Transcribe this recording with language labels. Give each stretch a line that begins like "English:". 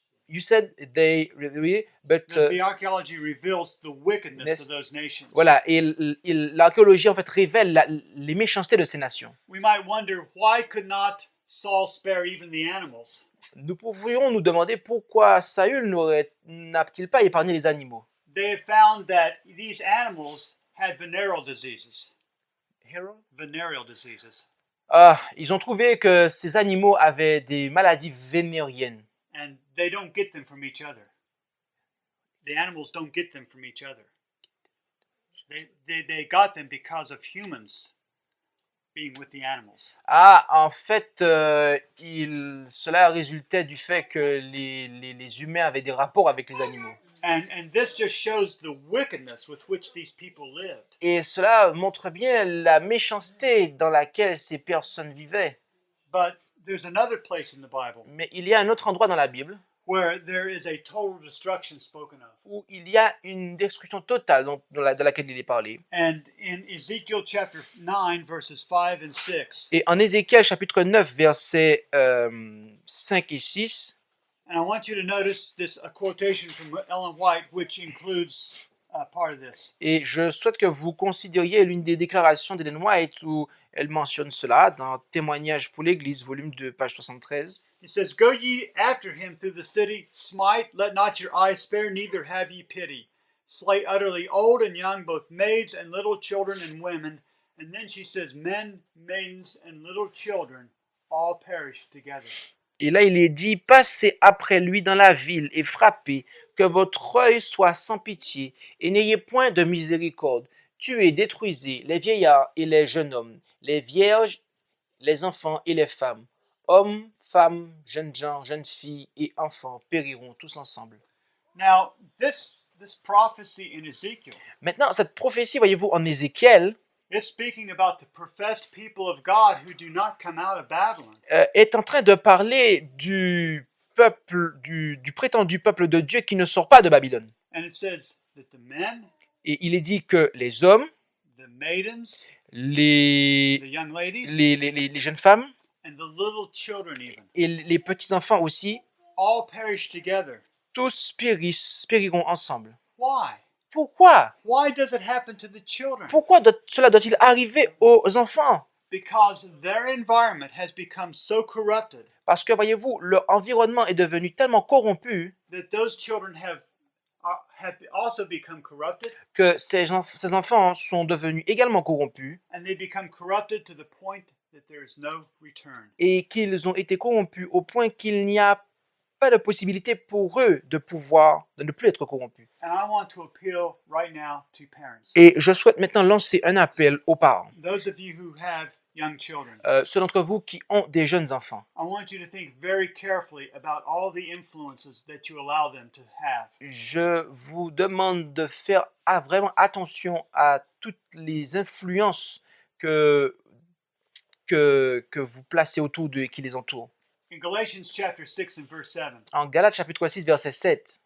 English: You said they really, but The archaeology reveals the wickedness of those nations.
French: voilà. Et l'archéologie en fait révèle les méchancetés de ces nations.
English: We might wonder, why could not Saul spare even the animals?
French: Nous pourrions nous demander pourquoi Saül n'a-t-il pas épargné les animaux.
English: They have found that these animals had venereal diseases. Venereal diseases.
French: Ils ont trouvé que ces animaux avaient des maladies vénériennes.
English: And they don't get them from each other. The animals don't get them from each other. They got them because of humans being with the animals.
French: En fait, cela résultait du fait que les humains avaient des rapports avec les animaux.
English: And this just shows the wickedness with which these people lived.
French: Et cela montre bien la méchanceté dans laquelle ces personnes vivaient.
English: But there's another place in the Bible
French: Mais il y a un autre endroit dans la Bible
English: where there is a total destruction spoken of.
French: où il y a une destruction totale de laquelle il est parlé.
English: And in Ezekiel chapter 9, verses 5 and 6,
French: Et en Ézéchiel chapitre 9, versets 5 et 6,
English: and I want you to notice a quotation from Ellen White, which includes part of this.
French: et je souhaite que vous considériez l'une des déclarations d'Ellen White où elle mentionne cela dans Témoignages pour l'Église, volume 2, page 73.
English: It says, Go ye after him through the city, smite, let not your eyes spare, neither have ye pity. Slay utterly old and young, both maids and little children and women. And then she says, men, maidens, and little children all perish together.
French: Et là, il est dit, passez après lui dans la ville et frappez, que votre œil soit sans pitié, et n'ayez point de miséricorde. Tuez, détruisez les vieillards et les jeunes hommes, les vierges, les enfants et les femmes, hommes, femmes, jeunes gens, jeunes filles et enfants périront tous ensemble.
English: Now, this prophecy in Ezekiel
French: Maintenant, cette prophétie, voyez-vous, en Ézéchiel,
English: is speaking about the professed people of God who do not come out of Babylon.
French: est en train de parler du peuple, du prétendu peuple de Dieu qui ne sort pas de Babylone.
English: And it says that the men,
French: Et il est dit que les hommes,
English: the maidens,
French: les,
English: the young ladies,
French: les jeunes femmes
English: and the little children even,
French: et les petits-enfants aussi,
English: all perish together.
French: tous périront ensemble.
English: Why?
French: Pourquoi?
English: Why does it happen to the children?
French: Pourquoi cela doit-il arriver aux enfants?
English: Because their environment has become so corrupted
French: Parce que, voyez-vous, leur environnement est devenu tellement corrompu
English: that those children have also become corrupted,
French: que ces enfants sont devenus également corrompus
English: and they become corrupted to the point that there is no return.
French: et qu'ils ont été corrompus au point qu'il n'y a pas de possibilité pour eux de ne plus être corrompus.
English: And I want to appeal right now to parents.
French: Et je souhaite maintenant lancer un appel aux parents.
English: Those of you who have young children,
French: Ceux d'entre vous qui ont des jeunes enfants,
English: I want you to think very carefully about all the influences that you allow them to have.
French: je vous demande de faire vraiment attention à toutes les influences que vous placez autour d'eux et qui les entourent.
English: In Galatians chapter 6 and verse 7,
French: En Galates chapitre 6, verset 7,